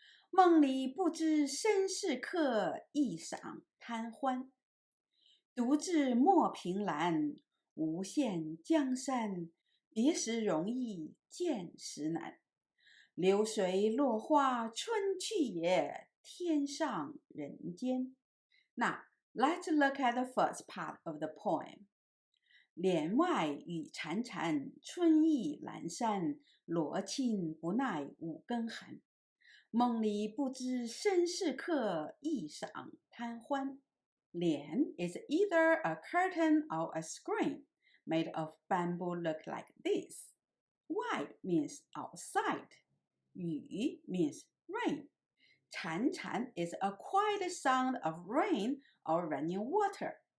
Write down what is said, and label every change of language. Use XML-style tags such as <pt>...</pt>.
<zh>梦里不知身是客，一晌贪欢。独自莫凭栏，无限江山。别时容易见时难。流水落花春去也，天上人间。</zh> <en>Now, let's look at the first part of the poem.</en> <zh>帘外雨潺潺，春意阑珊。罗衾不耐五更寒。梦里不知身是客，一晌贪欢。</zh> <en>帘 is either a curtain or a screen made of bamboo look like this. 外 means outside. 雨 means rain. 潺潺 is a quiet sound of rain or running water.</en>